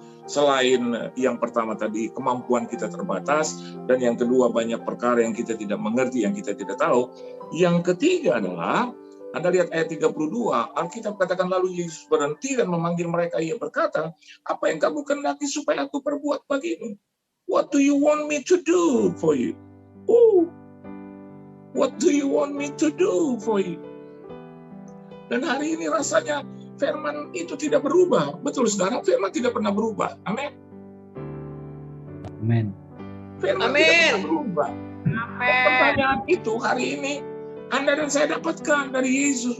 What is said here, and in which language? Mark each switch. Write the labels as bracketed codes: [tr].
[id] Selain yang pertama tadi, kemampuan kita terbatas, dan yang kedua banyak perkara yang kita tidak mengerti, yang kita tidak tahu. Yang ketiga adalah, Anda lihat ayat 32, Alkitab katakan lalu Yesus berhenti dan memanggil mereka. Ia berkata, apa yang kamu kehendaki supaya aku perbuat bagimu? [en] What do you want me to do for you? Oh, what do you want me to do for you? [id] Dan hari ini rasanya firman itu tidak berubah. Betul, saudara, firman tidak pernah berubah. Amin. Amin. Firman Amin. tidak pernah berubah. Amin. Pertanyaan itu hari ini Anda dan saya dapatkan dari Yesus.